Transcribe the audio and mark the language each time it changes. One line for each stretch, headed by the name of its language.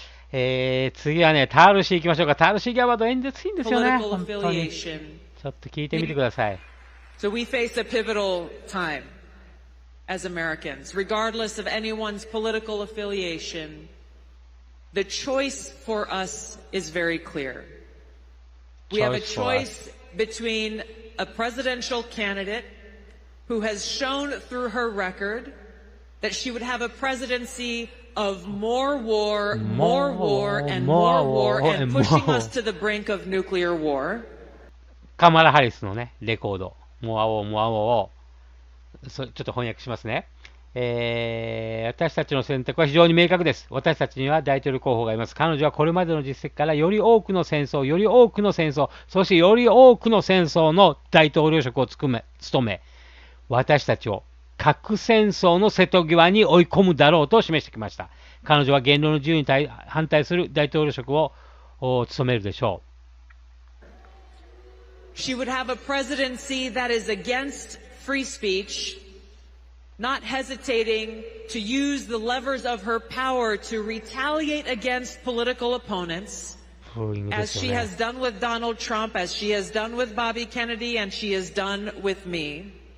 Japanese: 次はね、タールシー行きましょうか。タールシーギャバード演説いいんですよね。本当に。ちょっと聞いてみてください。
English: So we face a pivotal time as Americans, regardless of anyone's political affiliation. The choice for us is very clear. We have a choice between a presidential candidate who has shown through her record that she would have a presidency of more war, and more war, and pushing us to the brink of nuclear war.
Japanese: カマラ・ハリスのね、レコード、モアオを、ちょっと翻訳しますね。私たちの選択は非常に明確です。私たちには大統領候補がいます。彼女はこれまでの実績からより多くの戦争、そしてより多くの戦争の大統領職を務め、私たちを核戦争の瀬戸際に追い込むだろうと示してきました。彼女は言論の自由に反対する大統領職を務めるでしょう。
English: She would have a presidency that is against free speech, not hesitating to use the levers of her power to retaliate against political opponents, as she has done with Donald Trump, as she has done with Bobby Kennedy, and she has done with me.